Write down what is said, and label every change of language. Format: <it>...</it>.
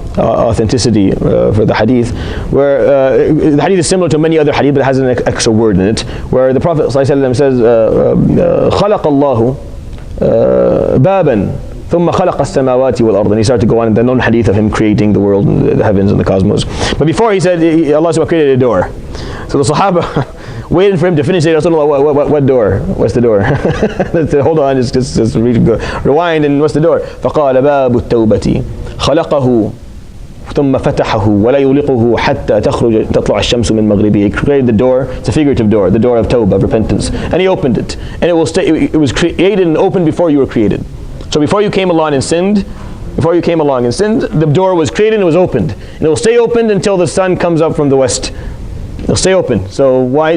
<en>authenticity for the hadith, where the hadith is similar to many other hadith, but it has an extra word in it, where the Prophet ﷺ says,</en> <ar>خَلَقَ اللَّهُ بَابًا ثُمَّ خَلَقَ السَّمَاوَاتِ وَالْأَرْضِ.</ar> <en>And he started to go on in the known hadith of him creating the world and the heavens and the cosmos. But before he said, Allah subhanahu created a door. So the Sahaba waited for him to finish it. Rasulullah, what door? What's the door? Hold on, just rewind, and what's the door?</en> <ar>فَقَالَ بَابُ التَّوْبَةِ خَلَقَهُ ثم فتحه ولا يغلقه حتى تطلع الشمس من مغربه.</ar> <en>He created the door. It's a figurative door, the door of tawbah, of repentance, and he opened it, and it will stay. It was created and opened before you were created. So before you came along and sinned, the door was created and it was opened, and it will stay opened until the sun comes up from the west. It'll stay open. So why?</en>